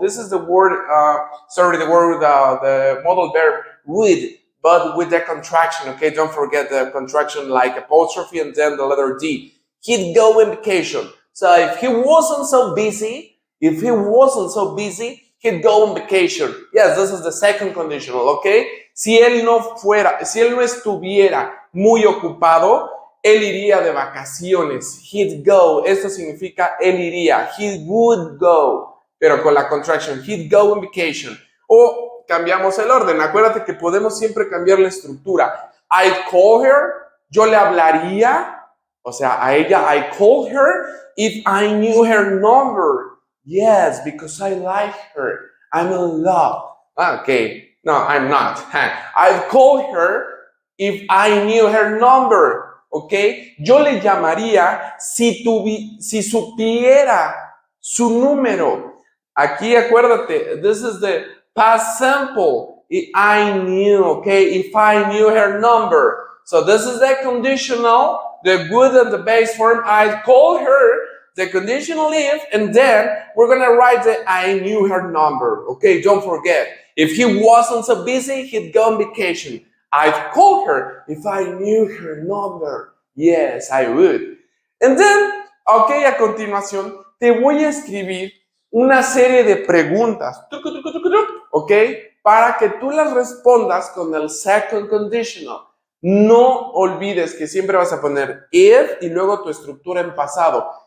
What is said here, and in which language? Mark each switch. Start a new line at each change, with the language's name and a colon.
English: This is the word, the modal verb would, but with the contraction, okay? Don't forget the contraction like apostrophe and then the letter D. He'd go on vacation. So if he wasn't so busy, he'd go on vacation. Yes, this is the second conditional, okay?
Spanish: Si él no estuviera muy ocupado, él iría de vacaciones.
English: He'd go.
Spanish: Esto significa él iría.
English: He would go.
Spanish: Pero con la contraction.
English: He'd go on vacation.
Spanish: O cambiamos el orden. Acuérdate que podemos siempre cambiar la estructura.
English: I'd call her.
Spanish: Yo le hablaría. O sea, a ella.
English: I call her if I knew her number. Yes, because I like her. I'm in love. Okay. No, I'm not. I'd call her if I knew her number. ¿Ok?
Spanish: Yo le llamaría si supiera su número. Aquí acuérdate,
English: this is the past simple. I knew, okay? If I knew her number. So this is the conditional, the would and the base form. I call her, the conditional if, and then we're going to write the I knew her number. Okay, don't forget. If he wasn't so busy, he'd go on vacation. I'd call her if I knew her number. Yes, I would. And then, okay,
Spanish: a continuación, te voy a escribir una serie de preguntas, ok, para que tú las respondas con el second conditional. No olvides que siempre vas a poner if y luego tu estructura en pasado.